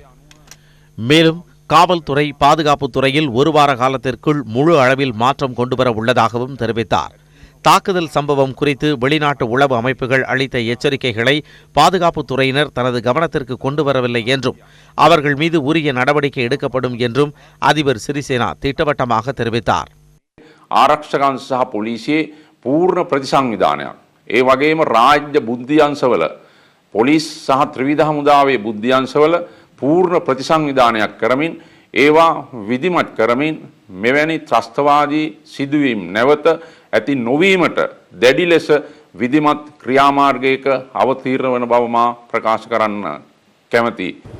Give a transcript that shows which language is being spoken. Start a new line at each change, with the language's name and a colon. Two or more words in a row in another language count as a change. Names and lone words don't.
Tamil: மேலும் காவல்துறை, பாதுகாப்புத் துறையில் ஒரு வார காலத்திற்குள் முழு அளவில் மாற்றம் கொண்டுவர உள்ளதாகவும் தெரிவித்தார். தாக்குதல் சம்பவம் குறித்து வெளிநாட்டு உளவு அமைப்புகள் அளித்த எச்சரிக்கைகளை பாதுகாப்புத் துறையினர் தனது கவனத்திற்கு கொண்டு வரவில்லை என்றும் அவர்கள் மீது உரிய நடவடிக்கை எடுக்கப்படும் என்றும் அதிபர் சிறிசேனா திட்டவட்டமாக தெரிவித்தார்.
Sinhala: ආරක්ෂකයන් සහ පොලිසියේ පූර්ණ ප්‍රතිසංවිධානයක්. ඒ වගේම රාජ්‍ය බුද්ධියංශවල පොලිස් සහ ත්‍රිවිධ හමුදාවේ බුද්ධියංශවල පූර්ණ ප්‍රතිසංවිධානයක් කරමින් ඒවා විධිමත් කරමින් මෙවැනි ත්‍රස්තවාදී සිදුවීම් නැවත ඇති නොවීමට දැඩි ලෙස විධිමත් ක්‍රියාමාර්ගයක අවතීර්ණ වන බව මා ප්‍රකාශ කරන්න කැමැතියි.